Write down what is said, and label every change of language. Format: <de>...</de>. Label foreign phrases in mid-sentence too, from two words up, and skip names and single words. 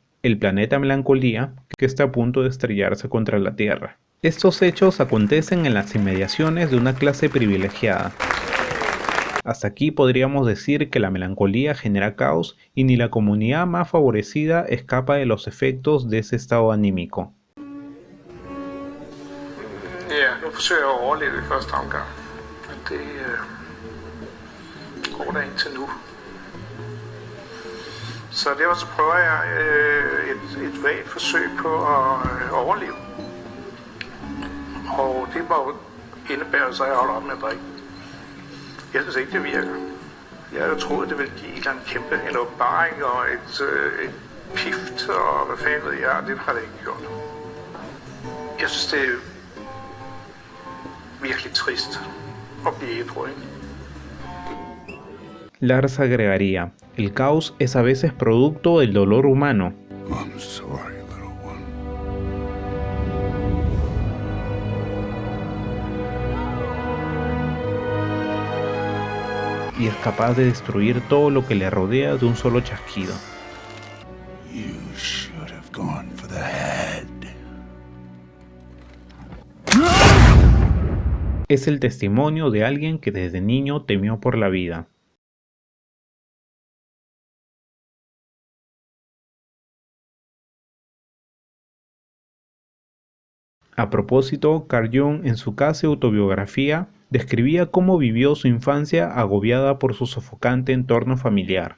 <es>El planeta Melancolía, que está a punto de estrellarse contra la Tierra. Estos hechos acontecen en las inmediaciones de una clase privilegiada. Hasta aquí podríamos decir que la melancolía genera caos y ni la comunidad más favorecida escapa de los efectos de ese estado anímico.</es> <da>Ja, nu forsøger jeg at overleve i første omgang. Det går der indtil nu. Så derfor så prøver jeg et vagt forsøg på at overleve. Og det må indebære, så jeg holder op med at drikke. Jeg synes ikke, det virker. Jeg havde troet, det ville give en eller anden kæmpe en åbenbaring og et pift, og hvad fanden ved jeg, det har det ikke gjort. Jeg synes, det er virkelig trist at blive ædru, ikke?</da> <es>Lars agregaría, el caos es a veces producto del dolor humano.</es> <en>I'm sorry, little one.</en> <es>Y es capaz de destruir todo lo que le rodea de un solo chasquido.</es> <en>You should have gone for the head.</en> <es>Es el testimonio de alguien que desde niño temió por la vida. A propósito, Carl Jung en su casi autobiografía describía cómo vivió su infancia agobiada por su sofocante entorno familiar.</es>